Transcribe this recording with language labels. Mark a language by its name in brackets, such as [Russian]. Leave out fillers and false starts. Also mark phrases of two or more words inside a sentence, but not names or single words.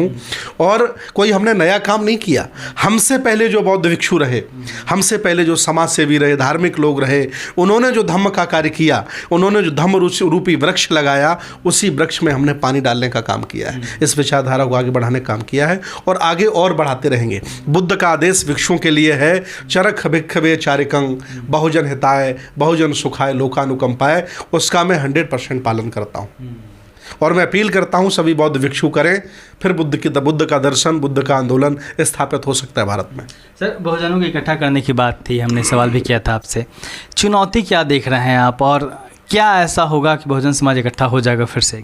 [Hindi] और कोई हमने नया काम नहीं किया। हमसे पहले जो बौद्ध भिक्षु रहे, हमसे पहले जो समाज सेवी रहे, धार्मिक लोग रहे, उन्होंने जो धम्म का कार्य किया, उन्होंने जो धम्म रूपी वृक्ष लगाया, उसी वृक्ष में हमने पानी डालने का काम किया है, इस विचारधारा को आगे बढ़ाने का काम किया है, और आगे और बढ़ाते रहेंगे। बुद्ध का आदेश भिक्षुओं के लिए है, [Pali] चरक भिक्षवे चारिकं, बहुजन हिताय, बहुजन सुखाय, लोकानुकंपाय। [Hindi] उसका मैं 100% पालन करता हूँ। और मैं अपील करता हूँ सभी बौद्ध भिक्षु करें, फिर बुद्ध का दर्शन, बुद्ध का आंदोलन स्थापित हो सकता है भारत में। सर, बहुजनों को इकट्ठा करने की बात थी, हमने सवाल भी किया था आपसे, चुनौती क्या देख रहे हैं आप, और क्या ऐसा होगा कि बहुजन समाज इकट्ठा हो जाएगा फिर से?